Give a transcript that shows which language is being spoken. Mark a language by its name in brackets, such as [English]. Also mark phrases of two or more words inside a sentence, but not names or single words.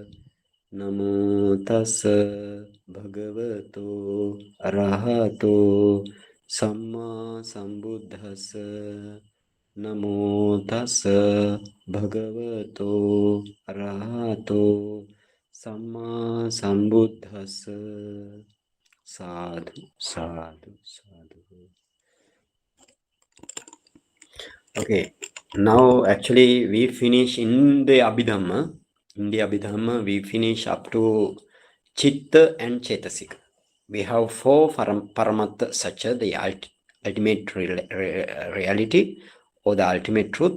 [Pali] Namo tassa bhagavato arahato samma sambuddhassa. Namo tassa bhagavato arahato samma sambuddhassa. Sadhu, sadhu, sadhu. [English] Okay, now actually we finish in the Abhidhamma. In the Abhidhamma, we finish up to Chitta and Chetasika. We have four [Pali] Paramatta Satya, [English] the ultimate reality or the ultimate truth.